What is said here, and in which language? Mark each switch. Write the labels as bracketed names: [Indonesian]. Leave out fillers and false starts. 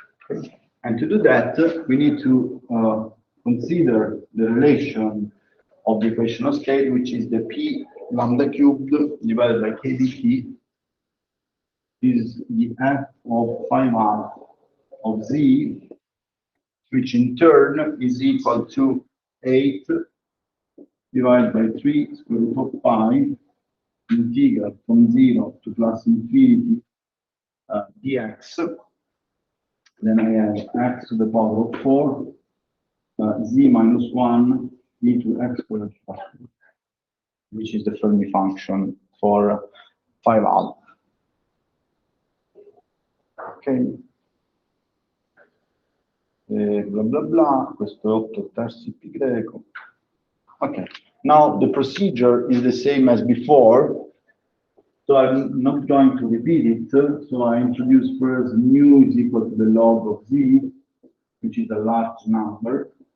[English] Okay. And to do that, we need to consider the relation of the equation of state, which is the p lambda cubed divided by k dt is the f of phi 1 of z, which in turn is equal to 8 divided by 3 square root of pi integral from 0 to plus infinity dx. Then I have x to the power of 4 z minus 1 e to x squared, which is the Fermi function for phi alpha. [Italian] Ok, blah blah blah, questo è 8 terzi pi greco. [English] Okay, now the procedure is the same as before, so I'm not going to repeat it. So I introduce first mu is equal to the log of z, which is a large number.